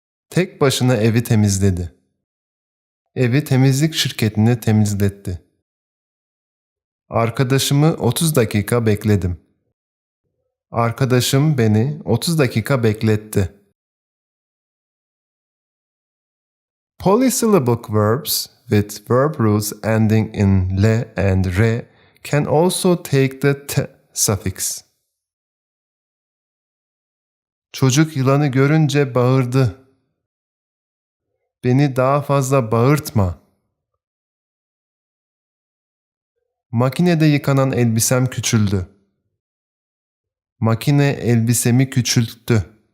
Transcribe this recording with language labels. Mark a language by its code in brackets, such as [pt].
[tr] Tek başına evi temizledi. Evi temizlik şirketine temizletti. Arkadaşımı 30 dakika bekledim. Arkadaşım beni 30 dakika bekletti. [en] Polysyllabic verbs with verb roots ending in le and re can also take the t suffix. [tr] Çocuk yılanı görünce bağırdı. Beni daha fazla bağırtma. Makinede yıkanan elbisem küçüldü. Makine elbisemi küçülttü.